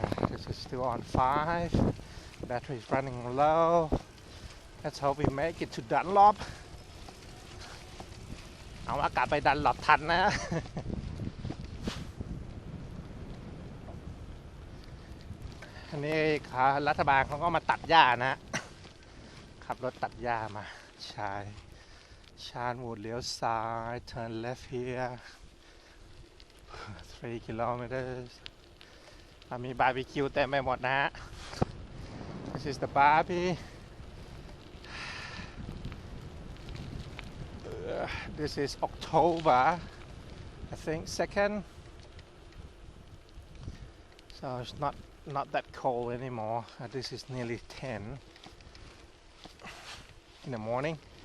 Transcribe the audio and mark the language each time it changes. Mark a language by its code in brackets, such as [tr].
[en] This is still on 5. Battery is running low. Let's hope we make it to Dunlop. [th] เอาว่ากลับไปดันหลบทันนะอันนี้รัฐบาลเขาก็มาตัดหญ้านะขับรถตัดหญ้ามาใช่ชานวูดเลี้ยวซ้าย [en] turn left here 3 kilometers [th] มีบาร์บีคิวเต็มไปหมดนะฮะ [en] This is the barbie This is October, I think 2nd, so it's not that cold anymore. This is nearly 10 in the morning.